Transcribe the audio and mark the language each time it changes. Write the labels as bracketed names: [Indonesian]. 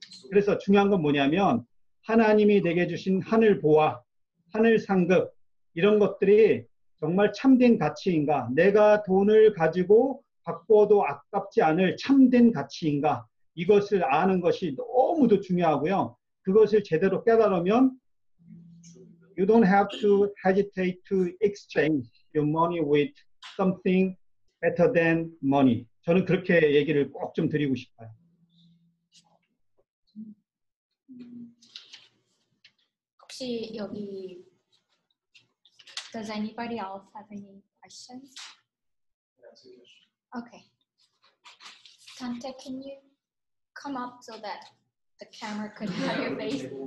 [Korean] 그래서 중요한 건 뭐냐면 하나님이 내게 주신 하늘 보화, 하늘 상급 이런 것들이 정말 참된 가치인가? 내가 돈을 가지고 바꿔도 아깝지 않을 참된 가치인가? 이것을 아는 것이 너무도 중요하고요. 그것을 제대로 깨달으면 [English] you don't have to hesitate to exchange your money with something better than money. [Korean] 저는 그렇게 얘기를 꼭 좀 드리고 싶어요. 혹시 여기 [English] Does anybody else have any questions? Okay. Dante, can you come up so that the camera could have your face?